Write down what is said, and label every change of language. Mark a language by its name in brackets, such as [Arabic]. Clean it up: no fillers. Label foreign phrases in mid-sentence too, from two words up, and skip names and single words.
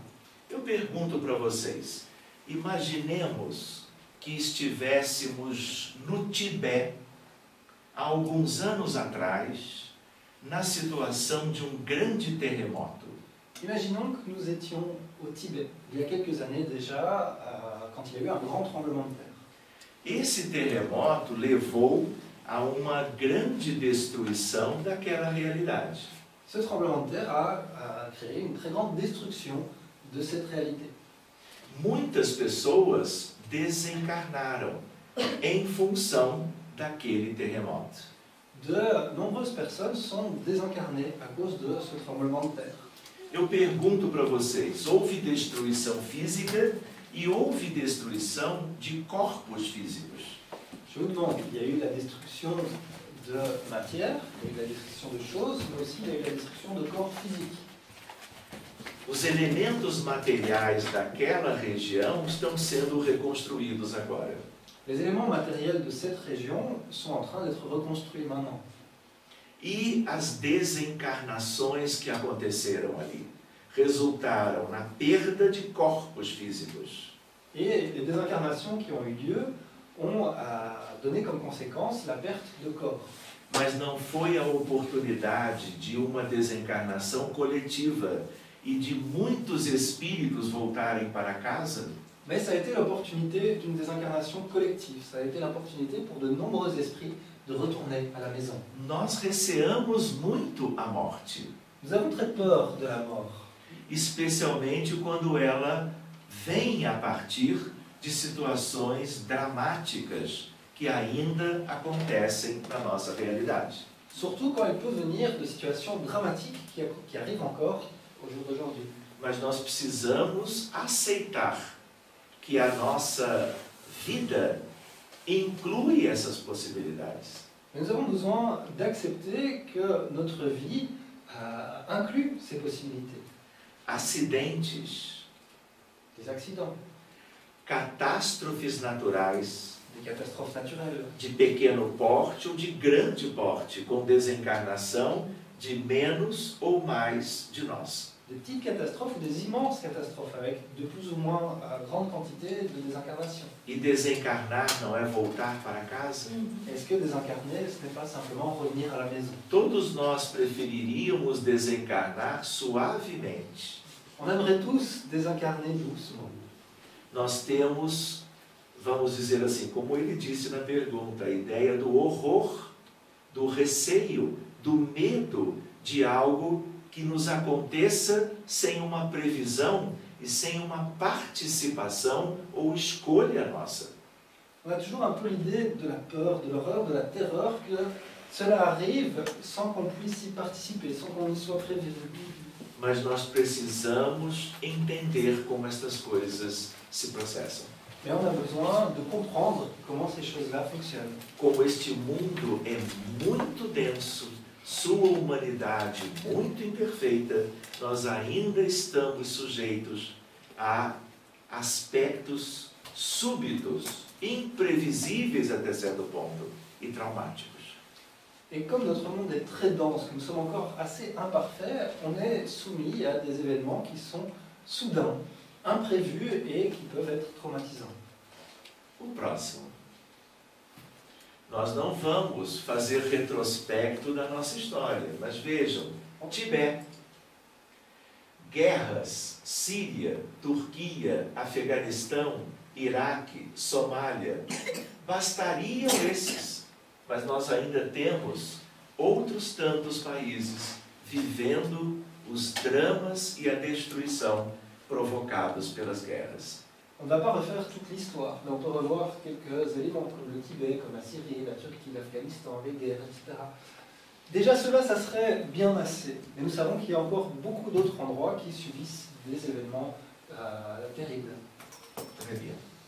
[Portuguese] Eu pergunto para vocês, imaginemos que estivéssemos no Tibete, há alguns anos atrás, na situação de grande terremoto. [French] Imaginons que nous étions au Tibet, il y a quelques années déjà, quand il y a eu un grand tremblement de terre. [Portuguese] Esse terremoto levou a uma grande destruição daquela realidade. [French] Ce tremblement de terre a créé une très grande destruction de cette réalité. [Portuguese] Muitas pessoas desencarnaram em função daquele terremoto. [French] De nombreuses personnes sont désincarnées à cause de ce tremblement de terre. [Portuguese] Eu pergunto para vocês, houve destruição física e houve destruição de corpos físicos. [French] Je vous demande, il y a eu la destruction de matière, il y a eu la destruction de choses, mais aussi il y a eu la destruction de corps physiques. [Portuguese] Os elementos materiais daquela região estão sendo reconstruídos agora. [French] Les éléments matériels de cette région sont en train d'être reconstruits maintenant. [Portuguese] E as desencarnações que aconteceram ali resultaram na perda de corpos físicos. [French] Et les désincarnations qui ont eu lieu ont donné comme conséquence la perte de corps. [Portuguese] Mas não foi a oportunidade de uma desencarnação coletiva e de muitos espíritos voltarem para casa? [French] Mais ça a été l'opportunité d'une désincarnation collective. Ça a été l'opportunité pour de nombreux esprits de retourner à la maison. [Portuguese] Nós receamos muito a morte, [French] Nous avons très peur de la mort, [Portuguese] especialmente quando ela vem a partir de situações dramáticas que ainda acontecem na nossa realidade. [French] surtout quand elle peut venir de situations dramatiques qui arrivent encore au jour d'aujourd'hui. [Portuguese] Mas nós precisamos aceitar que a nossa vida inclui essas possibilidades. [French] Mais nous avons besoin d'accepter que notre vie inclut ces possibilités. [Portuguese] Acidentes, [French] Des des accidents, [Portuguese] catástrofes naturais, [French] des catastrophes naturelles, [Portuguese] de pequeno porte ou de grande porte, com desencarnação de menos ou mais de nós. [French] des petites catastrophes ou des immenses catastrophes avec de plus ou moins grande quantité de désincarnation. [Portuguese] E desencarnar não é voltar para casa? [French] Est-ce que désincarner, ce n'est pas simplement revenir à la maison? [Portuguese] Todos nós preferiríamos desencarnar suavemente. [French] On aimerait tous désincarner doucement. [Portuguese] Nós temos, vamos dizer assim, como ele disse na pergunta, a ideia do horror, do receio, do medo de algo que nos aconteça sem uma previsão e sem uma participação ou escolha nossa. [French] On a toujours un peu l'idée de la peur, de l'horreur, de la terreur, que cela arrive sans qu'on puisse y participer, sans qu'on y soit prévenu. [Portuguese] Mas nós precisamos entender como estas coisas se processam. [French] Mais on a besoin de comprendre comment ces choses-là fonctionnent. [Portuguese] Como este mundo é muito denso, sua humanidade muito imperfeita, nós ainda estamos sujeitos a aspectos súbitos, imprevisíveis até certo ponto, e traumáticos. [French] Et comme notre monde est très dense, que nous sommes encore assez imparfaits, on est soumis à des événements qui sont soudains, imprévus et qui peuvent être traumatisants. [Portuguese] O próximo. Nós não vamos fazer retrospecto da nossa história, mas vejam, Tibete, guerras, Síria, Turquia, Afeganistão, Iraque, Somália, bastariam esses, mas nós ainda temos outros tantos países vivendo os dramas e a destruição provocados pelas guerras. [French] On ne va pas refaire toute l'histoire, mais on peut revoir quelques éléments comme le Tibet, comme la Syrie, la Turquie, l'Afghanistan, les guerres, etc. Déjà cela, ça serait bien assez, mais nous savons qu'il y a encore beaucoup d'autres endroits qui subissent des événements terribles. Très bien.